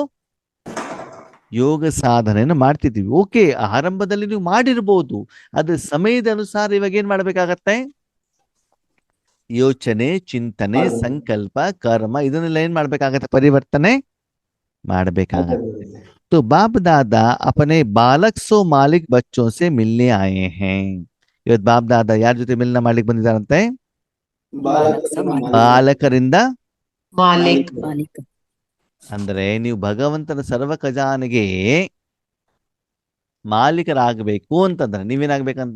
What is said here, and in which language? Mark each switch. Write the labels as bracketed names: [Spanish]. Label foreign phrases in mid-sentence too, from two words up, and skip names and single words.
[Kannada] ಯೋಗ ಸಾಧನೆಯನ್ನು ಮಾಡ್ತಿದ್ದೀವಿ. ಓಕೆ, ಆರಂಭದಲ್ಲಿ ನೀವು ಮಾಡಿರ್ಬೋದು, ಅದ್ರ ಸಮಯದ ಅನುಸಾರ ಇವಾಗ ಏನ್ ಮಾಡ್ಬೇಕಾಗತ್ತೆ? ಯೋಚನೆ, ಚಿಂತನೆ, ಸಂಕಲ್ಪ, ಕರ್ಮ ಇದನ್ನೆಲ್ಲ ಏನ್ ಮಾಡ್ಬೇಕಾಗತ್ತೆ? ಪರಿವರ್ತನೆ ಮಾಡ್ಬೇಕಾಗತ್ತೆ. [Hindi] तो बाप दादा अपने बालक सो मालिक बच्चों से मिलने आए हैं. [Kannada] ಇವತ್ತು ಬಾಪ್ ದಾದಾ ಯಾರ ಜೊತೆ ಮಿಲನ ಮಾಡ್ಲಿಕ್ಕೆ ಬಂದಿದ್ದಾರಂತೆ? ಬಾಲಕರಿಂದ ಮಾಲಿಕ್. ಅಂದ್ರೆ ನೀವು ಭಗವಂತನ ಸರ್ವ ಖಜಾನೆಗೆ ಮಾಲೀಕರಾಗಬೇಕು ಅಂತಂದ್ರೆ ನೀವೇನಾಗ್ಬೇಕಂತೆ?